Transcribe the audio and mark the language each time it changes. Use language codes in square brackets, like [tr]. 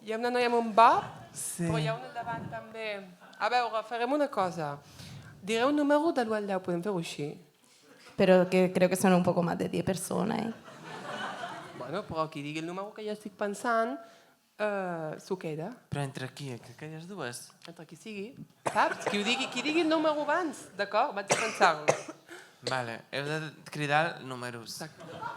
[ca] Hi ha una noia amb un bob, però hi ha una al davant també. A veure, farem una cosa. Diré un número de l'1 al 10, podem fer-ho així. [es] Pero que creo que son un poco más de 10 personas, ¿eh? [ca] Bueno, però qui digui el número que jo estic pensant, s'ho queda. Però entre qui? Aquelles dues? Entre qui sigui, saps? Qui digui el número abans, d'acord? Vaig a pensar-ho. Vale, heu de cridar números. Exacte.